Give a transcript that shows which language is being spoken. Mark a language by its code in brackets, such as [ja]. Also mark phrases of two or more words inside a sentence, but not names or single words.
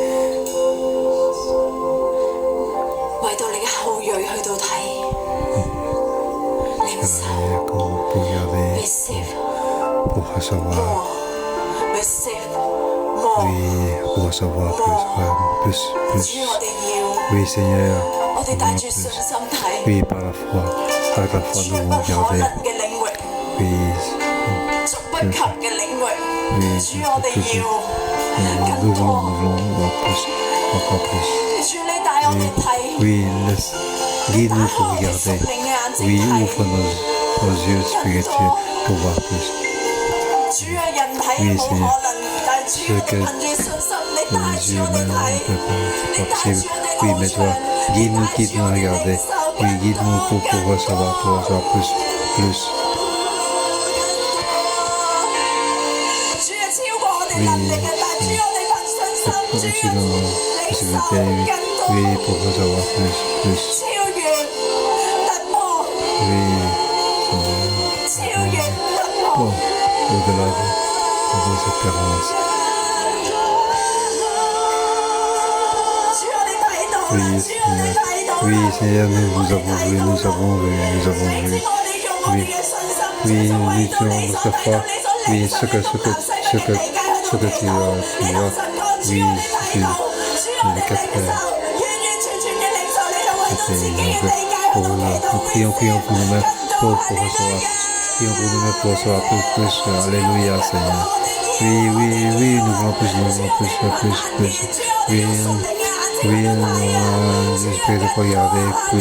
[fr] Pour regarder, pour recevoir. Oui, pour recevoir plus. [yue] 主我哋要， [fr] Oui, Seigneur, [yue] 我哋 [fr] nous [yue] 帶 [fr] voulons [yue] 住信 [fr] plus. [yue] 心睇， [fr] Oui, par la foi. Avec la foi, [yue] 主 [fr] nous [yue] 不 [fr] voulons [yue] 可 [fr] regarder. [yue] 能嘅領域， [fr] Oui, [yue] 觸不及嘅領域， [fr] oui, [yue] 主我哋要 [fr] nous [yue] 更多， [fr] voulons plus, encore plus. [yue] 主你帶我哋睇， [fr] Oui, guide-nous [yue] 打 [fr] pour [yue] 開我哋屬 [fr] regarder. [yue] 靈嘅眼睛 [fr] Oui, [yue] 睇， [fr] ouvre nos yeux spirituels pour voir plus. [yue] 主啊人睇冇可能，但係主我哋憑住信心，你帶 [fr] Les [yue] 住 [fr] yeux [yue] 我哋 [fr] maintenant, [yue] 睇， [fr] on peut pas, [yue] 你 [fr] c'est [yue] 帶 [fr] possible. [yue] 住我哋 [fr] Oui, [yue] 翱 [fr] mais [yue] 翔 [fr] toi, [yue] 你 [fr] guide-nous, [yue] 帶住 [fr] guide-nous [yue] 我 [fr] à [yue] 哋 [fr] regarder. [yue] 領受 [fr] Oui, [yue] 更 [fr] guide-nous [yue] 多 [fr] pour [yue] 更 [fr] recevoir [yue] 多。 [fr] plus, plus. [yue] 主啊，超過我哋能力嘅，但係主我哋憑信心，主 [fr] Au-dessus [yue] 啊， [fr] de nos [yue] 領受 [fr] possibilités, [yue] 更 [fr] oui, [yue] 多， [fr] pour recevoir plus. [yue] 超越突破， [fr] Oui, [yue] 超越突破。 [fr] bon, au-delà de nos espérances. [yue] 主我哋睇到啦， [fr] Oui, [yue] 主我哋睇到啦， [fr] oui, Seigneur, nous avons vu, nous avons vu, nous avons [yue] 你 [fr] vu. [yue] 知我哋用我哋嘅信心， [fr] Oui, [yue] 就為 [fr] nous [yue] 到你 [fr] utilisons [yue] 所 [fr] notre [yue] 睇到 [fr] foi. [yue] 你所 [fr] Oui, [yue] 領 [fr] ce [yue] 受 [fr] que [yue] 嘅東南西北嘅地界喺度 [fr] tu [yue] 祈禱， [fr] as, [yue] 你同神講，主 [fr] oui, [yue] 我哋睇到，主我哋領受，完完全全嘅領受，你就為到自己嘅地界喺度祈禱， [fr] nous prions pour nous-mêmes, [yue] 更多 [fr] pour [yue] 係 [fr] recevoir. [yue] 你 [fr] Prions pour nous-mêmes pour recevoir plus. Alléluia, Seigneur. Oui, nous voulons plus. Oui, j'espère de regarder plus.